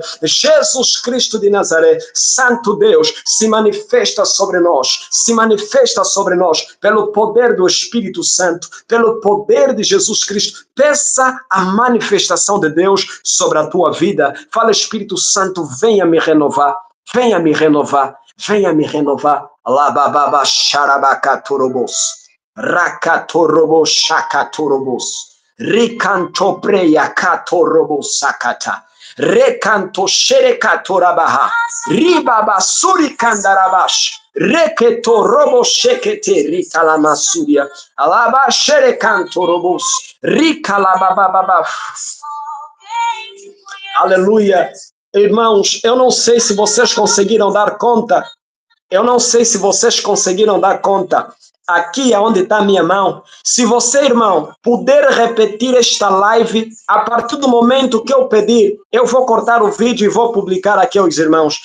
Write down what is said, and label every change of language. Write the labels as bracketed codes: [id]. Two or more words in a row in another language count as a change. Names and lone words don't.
[pt] Jesus Cristo de Nazaré, Santo Deus, se manifesta sobre nós, se manifesta sobre nós, pelo poder do Espírito Santo, pelo poder de Jesus Cristo. Peça a manifestação de Deus sobre a tua vida. Fala, Espírito Santo, venha me renovar, venha me renovar, venha me renovar. Labababa xarabacaturobos, racatorobos chacaturobos, ricantopreia catorobos sacata, recanto xerecatorabaha, ribabasuri candarabash, reketo robo shekete ricalamassuria, alaba xerecanto robos, ricalababababa. Aleluia. Irmãos, eu não sei se vocês conseguiram dar conta. Eu não sei se vocês conseguiram dar conta. Aqui é onde está a minha mão. Se você, irmão, puder repetir esta live, a partir do momento que eu pedir, eu vou cortar o vídeo e vou publicar aqui aos irmãos.